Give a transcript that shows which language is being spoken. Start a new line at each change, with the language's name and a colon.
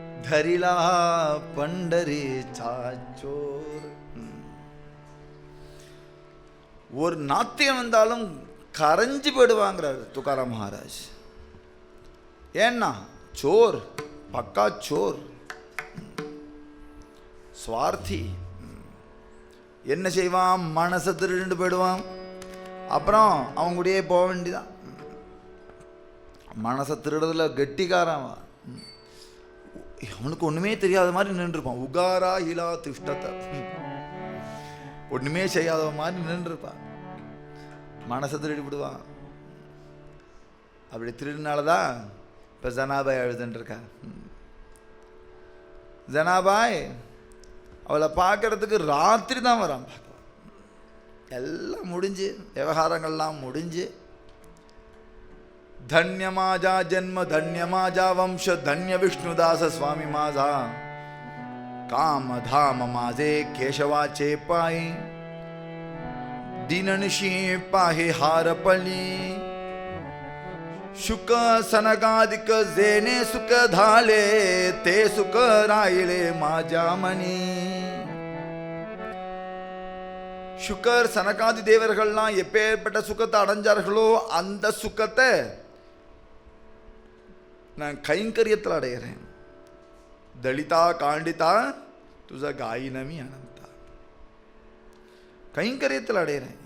Marathi: धरिला पंढरीचा चोर.
Tamil: ஒரு நாத்தியம் வந்தாலும் கரைஞ்சு போயிடுவாங்கிறார் துக்காராம் மகாராஜ். ஏன்னா சோர், பக்கா சோர், சுவார்த்தி. என்ன செய்வான்? மனசை திருண்டு போயிடுவான். அப்புறம் அவங்க கூடயே போக வேண்டியதான். மனசை திருடுறதுல கெட்டிக்காரன். அவனுக்கு ஒன்றுமே தெரியாத மாதிரி நின்றுருப்பான்.
Marathi: உகாரா ஹிலா திஷ்டத்தை,
Tamil: ஒன்றுமே செய்யாத மாதிரி நின்றுருப்பான். மனசை திருடி விடுவான். அப்படி திருடினால்தான் இப்போ ஜனாபாய் அழுதுன்ட்ருக்கா. ஜனாபாய் அவளை பார்க்கறதுக்கு ராத்திரி தான் வரான். எல்லாம் முடிஞ்சு, விவகாரங்கள்லாம் முடிஞ்சு,
Marathi: धन्य माझा जन्म, धन्य माझा वंश, धन्य विष्णुदास स्वामी माझा, काम धाम माझे केशवाचे पायी, दिननिशी पाहे हारपली, शुक सनगादिक जेने सुख धाले, ते सुख राहिले माझ्या मनी.
Tamil: சுக்கர் சனகாதி தேவர்கள்லாம் எப்பேற்பட்ட சுகத்தை அடைஞ்சார்களோ அந்த சுகத்தை நான் கைங்கரியத்தில் அடைகிறேன்.
Marathi: தலிதா காண்டிதா துச காயினமி அனந்தா,
Tamil: கைங்கரியத்தில் அடைகிறேன்.